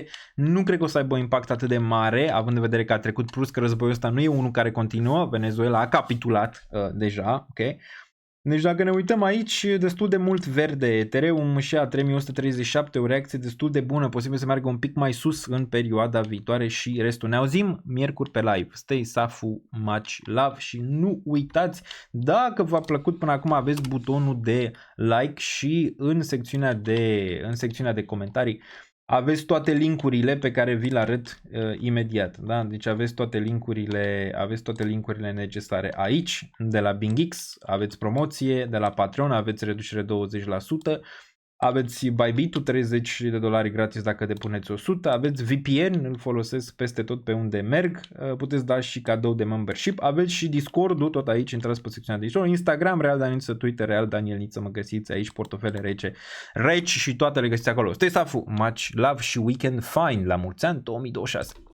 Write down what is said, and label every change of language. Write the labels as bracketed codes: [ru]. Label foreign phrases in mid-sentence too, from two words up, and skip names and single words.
[ro] Nu cred că o să aibă un impact atât de mare, având în vedere că a trecut, plus că războiul ăsta nu e unul care continuă. Venezuela a capitulat deja, ok? Deci dacă ne uităm aici, destul de mult verde, Ethereum și a 3137, o reacție destul de bună, posibil să meargă un pic mai sus în perioada viitoare și restul. Ne auzim miercuri pe live. [en] Stay safu, much love [ro] și nu uitați, dacă v-a plăcut până acum, aveți butonul de like și în secțiunea de comentarii aveți toate linkurile pe care vi le arăt imediat, da? Deci aveți toate linkurile necesare aici, de la BingX aveți promoție, de la Patreon aveți reducere 20%, aveți Bybit-ul $30 gratis dacă depuneți 100, aveți VPN, îl folosesc peste tot pe unde merg, puteți da și cadou de membership, aveți și Discord-ul, tot aici, intrați pe secțiunea de Discord, Instagram, Real Daniel Niță, Twitter, Real Daniel Niță, mă găsiți aici, portofele reci și toate le găsiți acolo. [en] Stay safe, much love [ro] și weekend fine, la mulți ani 2026!